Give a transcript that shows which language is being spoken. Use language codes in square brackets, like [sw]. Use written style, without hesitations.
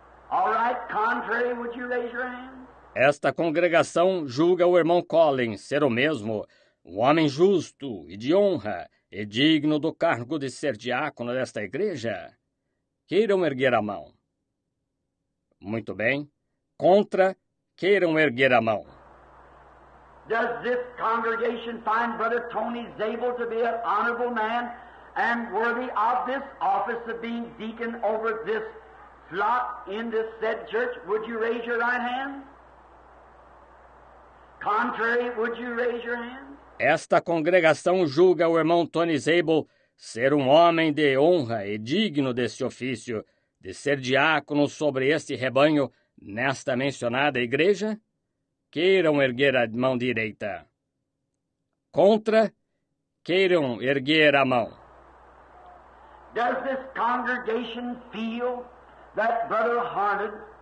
[en] All right, contrary, would you raise your hands? [pt] Esta congregação julga o irmão Collins ser o mesmo, um homem justo e de honra, e digno do cargo de ser diácono desta igreja. Queiram erguer a mão. Muito bem. Contra, queiram erguer a mão. [en] Does this congregation find Brother Tony Zabel to be an honorable man and worthy of this office of being deacon over this flock in this said church? Would you raise your right hand? Contrary, would you raise your hand? [pt] Esta congregação julga o irmão Tony Zabel ser um homem de honra e digno desse ofício, de ser diácono sobre este rebanho nesta mencionada igreja? Queiram erguer a mão direita. Contra, queiram erguer a mão. [en] Does this congregation feel that Brother Harned